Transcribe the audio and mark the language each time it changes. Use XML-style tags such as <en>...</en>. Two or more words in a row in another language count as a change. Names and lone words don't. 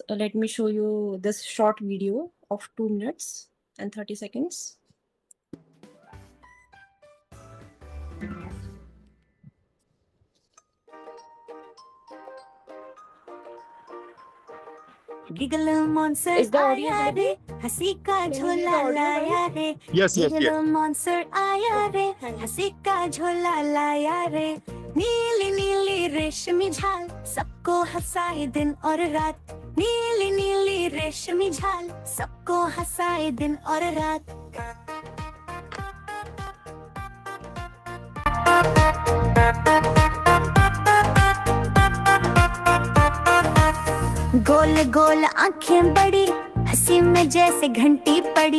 <en>Let me show you this short video of 2 minutes and 30 seconds.</en> <hi>गिगल मॉन्सर</hi> <en>Is the audio</en> <hi>आया रे,</hi> <en>available?</en> <hi>हंसी का</hi> <en>Can you hear</en> <hi>झोला</hi> <en>the audio,</en> <hi>लाया</hi> <en>guys?</en> <hi>रे.</hi> <en>Yes, yes,</en> <hi>गिगल</hi> <en>yes.</en> <hi>मॉन्सर आया रे,</hi> <en>Thank you.</en> <hi>हंसी का झोला लाया रे. नीली नीली रेशमी झाल सबको हंसाए दिन और रात. नीली नीली रेशमी झाल सबको हंसाए दिन और रात. गोल गोल आंखें बड़ी, हंसी में जैसे घंटी पड़ी.</hi>